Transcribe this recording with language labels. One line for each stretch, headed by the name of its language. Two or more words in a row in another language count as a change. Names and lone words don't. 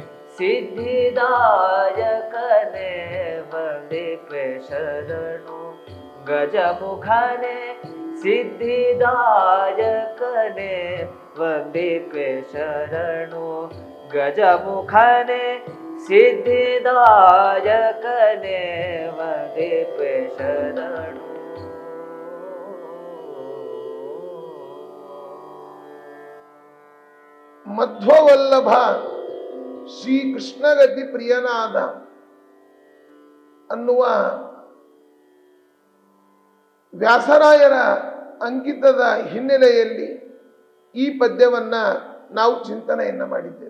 Kannada: ಸಿದ್ಧಿದಾಯಕನೆ ವಂದೆ ಶರಣು ಗಜಮುಖನೆ ಸಿದ್ಧಿದಾಯಕನೆ ವಂದೆ ಶರಣು ಗಜಮುಖನೆ ಸಿದ್ಧಿದಾಯಕನೆ ವಂದೆ ಶರಣು ಮಧ್ವವಲ್ಲಭ ಶ್ರೀ ಕೃಷ್ಣಗತಿ ಪ್ರಿಯನಾದ ಅನ್ನುವ ವ್ಯಾಸರಾಯರ ಅಂಕಿತದ ಹಿನ್ನೆಲೆಯಲ್ಲಿ ಈ ಪದ್ಯವನ್ನ ನಾವು ಚಿಂತನೆಯನ್ನ ಮಾಡಿದ್ದೇವೆ.